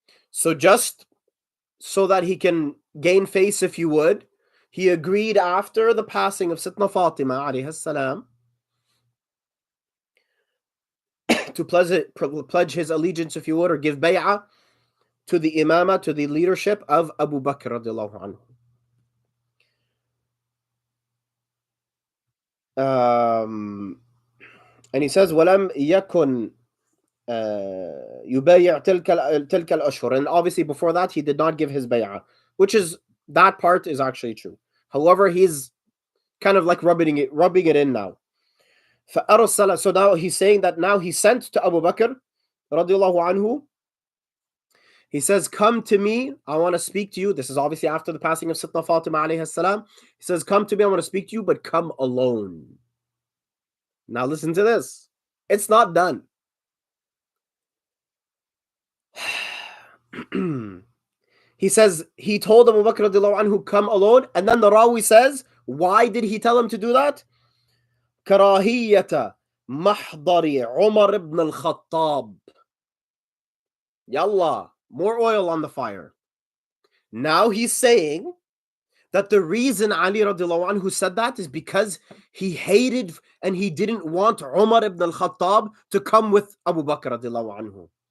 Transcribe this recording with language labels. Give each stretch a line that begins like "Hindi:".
English: So just so that he can gain face, if you would, he agreed after the passing of Sayyidina Fatima alayhi salam to pledge his allegiance, if you would, or give bay'ah to the imama, to the leadership of Abu Bakr radiallahu anhu. And he says,
Arabic: وَلَمْ يَكُنْ يُبَيْعْ تِلْكَ الْأَشْهُرِ.
English: And obviously before that, he did not give his bay'ah, which is, that part is actually true. However, he's kind of like rubbing it in now. So now he's saying that now he sent to Abu Bakr radiallahu anhu. He says, come to me, I want to speak to you. This is obviously after the passing of Sayyidina Fatima alayhi salam. He says, come to me, I want to speak to you, but come alone. Now listen to this. It's not done. He says he told Abu Bakr radiallahu anhu come alone, and then the Rawi says, why did he tell him to do that?
Arabic: كراهية محضر عمر ibn al-Khattab.
English: Yallah, more oil on the fire. Now he's saying that the reason Ali radiallahu anhu said that is because he hated and he didn't want Umar ibn al-Khattab to come with Abu Bakr radiallahu anhu.